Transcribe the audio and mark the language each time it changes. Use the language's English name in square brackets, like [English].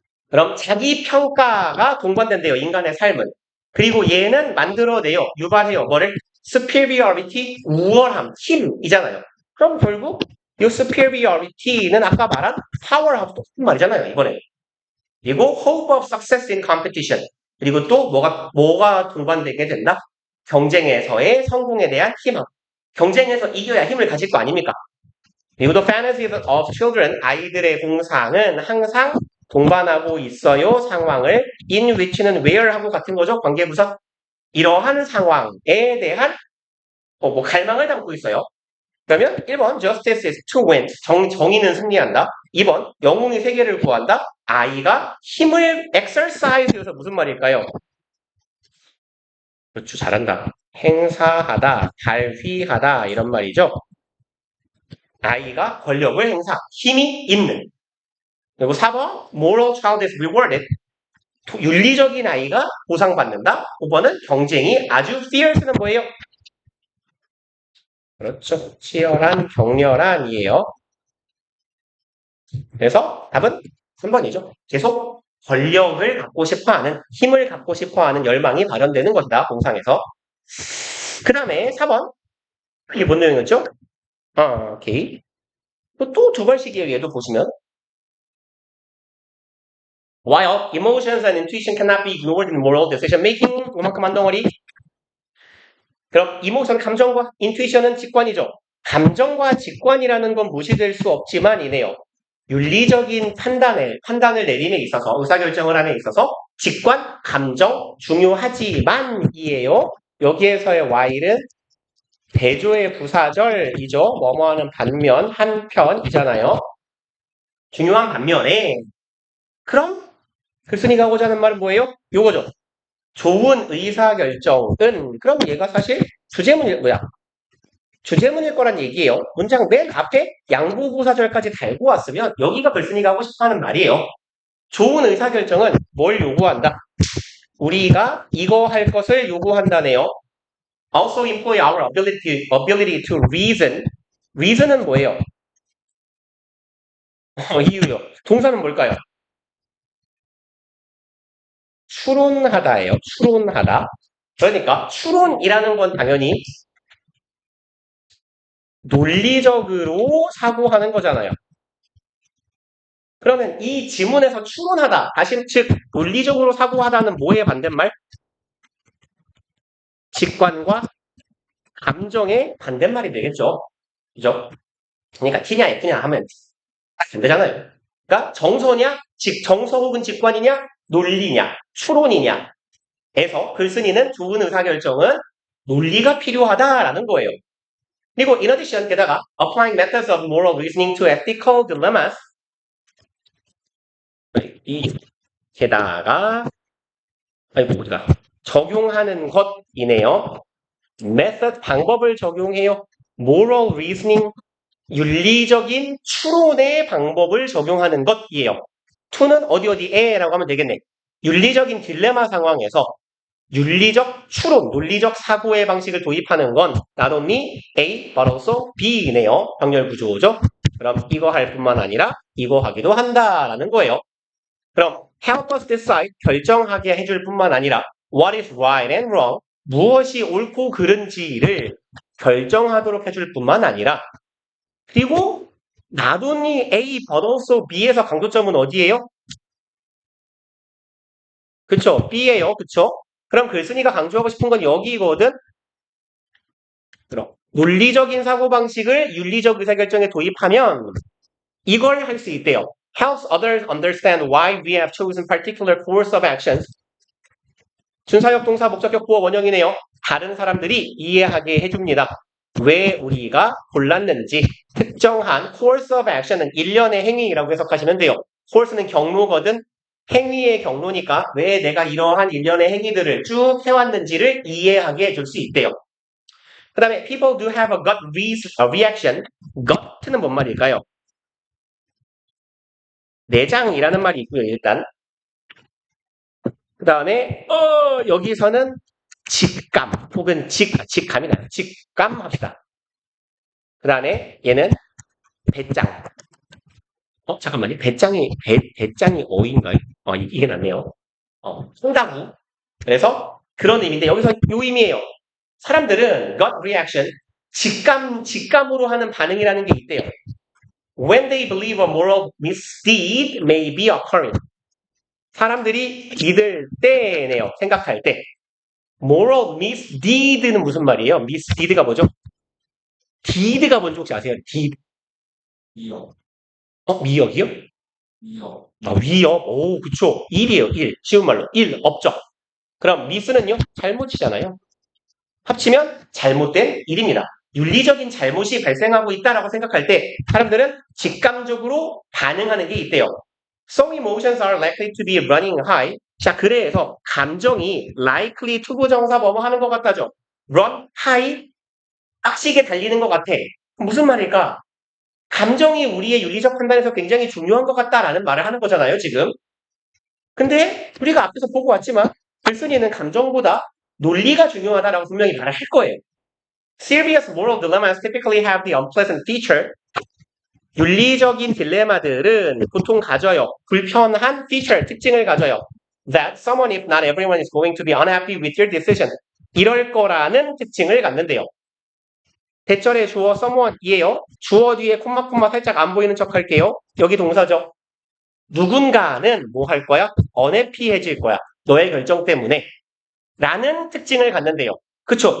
[Korean] 그럼 자기 평가가 동반된대요. 인간의 삶은. 그리고 얘는 만들어내요. 유발해요. 뭐를? superiority, 우월함, 힘이잖아요. 그럼 결국 이 superiority는 아까 말한 power하고 똑같은 말이잖아요. 이번에. [English] 그리고 hope of success in competition. [Korean] 그리고 또 뭐가 동반되게 된다? 경쟁에서의 성공에 대한 희망. 경쟁에서 이겨야 힘을 가질 거 아닙니까? 그리고 [English] the fantasies of children, [Korean] 아이들의 공상은 항상 동반하고 있어요. 상황을 in which는 where하고 같은 거죠. 관계부사. 이러한 상황에 대한 갈망을 담고 있어요. 그러면 1번 [English] justice is to win. [Korean] 정의는 승리한다. 2번 영웅이 세계를 구한다. 아이가 힘을 exercise여서 무슨 말일까요? 그렇죠. 잘한다. 행사하다, 발휘하다 이런 말이죠. 아이가 권력을 힘이 있는. [English] 그리고 4번 moral child is rewarded. [Korean] 윤리적인 아이가 보상받는다. 5번은 경쟁이 아주 fierce는 뭐예요? 그렇죠. 치열한, 격렬한이에요. 그래서 답은 3번이죠. 계속 권력을 갖고 싶어하는, 힘을 갖고 싶어하는 열망이 발현되는 것이다. 공상에서. 그 다음에 4번. 이게 뭔 내용이었죠? 오케이. 또 두 번씩이에요. 얘도 보시면. [English] While emotions and intuition cannot be ignored in moral decision making. [Korean] 요만큼만 덩어리. 그럼 이모션, 감정과 인투이션은 직관이죠. 감정과 직관이라는 건 무시될 수 없지만 이네요. 윤리적인 판단을 내림에 있어서, 의사결정을 함에 있어서 직관, 감정 중요하지만이에요. 여기에서의 while은 대조의 부사절이죠. 뭐뭐하는 반면, 한편이잖아요. 중요한 반면에 그럼 글쓴이가 하고자 하는 말은 뭐예요? 요거죠. 좋은 의사결정은 그럼 얘가 사실 주제문일 거란 얘기예요. 문장 맨 앞에 양보부사절까지 달고 왔으면 여기가 글쓴이가 하고 싶어하는 말이에요. 좋은 의사결정은 뭘 요구한다? 우리가 이거 할 것을 요구한다네요. [English] Also employ our ability to reason. [Korean] reason은 뭐예요? 이유요. 동사는 뭘까요? 추론하다예요. 추론하다. 그러니까 추론이라는 건 당연히 논리적으로 사고하는 거잖아요. 그러면 이 지문에서 추론하다, 다시 즉 논리적으로 사고하다는 뭐의 반대말? 직관과 감정의 반대말이 되겠죠. 그죠? 그러니까 T냐 F냐 하면 안 되잖아요. 그러니까 정서냐, 정서 혹은 직관이냐, 논리냐, 추론이냐 에서 글쓴이는 좋은 의사결정은 논리가 필요하다라는 거예요. [English] 그리고 in addition 게다가 applying methods of moral reasoning to ethical dilemmas [Korean] 게다가 어디가 적용하는 것이네요. method 방법을 적용해요. moral reasoning 윤리적인 추론의 방법을 적용하는 것이에요. to는 어디에라고 하면 되겠네. 윤리적인 딜레마 상황에서 윤리적 추론, 논리적 사고의 방식을 도입하는 건 [English] not only A, but also B [Korean] 이네요. 병렬 구조죠. 그럼 이거 할 뿐만 아니라 이거 하기도 한다라는 거예요. 그럼 [English] help us decide, [Korean] 결정하게 해줄 뿐만 아니라 [English] what is right and wrong, [Korean] 무엇이 옳고 그른지를 결정하도록 해줄 뿐만 아니라 그리고 [English] not only A, but also B [Korean] 에서 강조점은 어디예요? 그쵸? B예요. 그쵸? 그럼 글쓴이가 강조하고 싶은 건 여기거든? 그럼 논리적인 사고방식을 윤리적 의사결정에 도입하면 이걸 할 수 있대요. [English] Helps others understand why we have chosen particular course of actions. [Korean] 준사역 동사 목적격 보어 원형이네요. 다른 사람들이 이해하게 해줍니다. 왜 우리가 골랐는지 특정한 [English] course of action [Korean] 은 일련의 행위라고 해석하시면 돼요. course는 경로거든. 행위의 경로니까 왜 내가 이러한 일련의 행위들을 쭉 해왔는지를 이해하게 해줄 수 있대요. 그 다음에 [English] people do have a gut reaction. [Korean] gut는 뭔 말일까요? 내장이라는 말이 있고요. 일단 그 다음에 여기서는 직감 혹은 직감이 나요. 직감 합시다. 그 다음에 얘는 배짱. 잠깐만요. 배짱이 어인가요? 이게 낫네요. 송다구. 그래서 그런 의미인데 여기서 요 의미예요. 사람들은 gut reaction, 직감으로 하는 반응이라는 게 있대요. [English] When they believe a moral misdeed may be occurring. [Korean] 사람들이 믿을 때네요. 생각할 때. moral misdeed는 무슨 말이에요? misdeed가 뭐죠? deed가 뭔지 혹시 아세요? deed. 미역. 미역이요? 미역. 위협. 오, 그쵸. 일이에요. 일. 쉬운 말로. 일, 업적. 그럼 미스는요? 잘못이잖아요. 합치면 잘못된 일입니다. 윤리적인 잘못이 발생하고 있다라고 생각할 때 사람들은 직감적으로 반응하는 게 있대요. [English] Some emotions are likely to be running high. [Korean] 자, 그래서 감정이 likely to 부정사 뭐뭐 하는 것 같다죠. run high, 빡시게 달리는 것 같아. 무슨 말일까? 감정이 우리의 윤리적 판단에서 굉장히 중요한 것 같다라는 말을 하는 거잖아요, 지금. 근데 우리가 앞에서 보고 왔지만 글쓴이는 감정보다 논리가 중요하다라고 분명히 말을 할 거예요. [English] Serious moral dilemmas typically have the unpleasant feature. [Korean] 윤리적인 딜레마들은 보통 가져요. 불편한 feature, 특징을 가져요. [English] That someone, if not everyone, is going to be unhappy with your decision. [Korean] 이럴 거라는 특징을 갖는데요. 대절의 주어 someone이에요. 주어 뒤에 콤마 살짝 안 보이는 척 할게요. 여기 동사죠. 누군가는 뭐 할 거야? unhappy해질 거야. 너의 결정 때문에. 라는 특징을 갖는데요. 그쵸?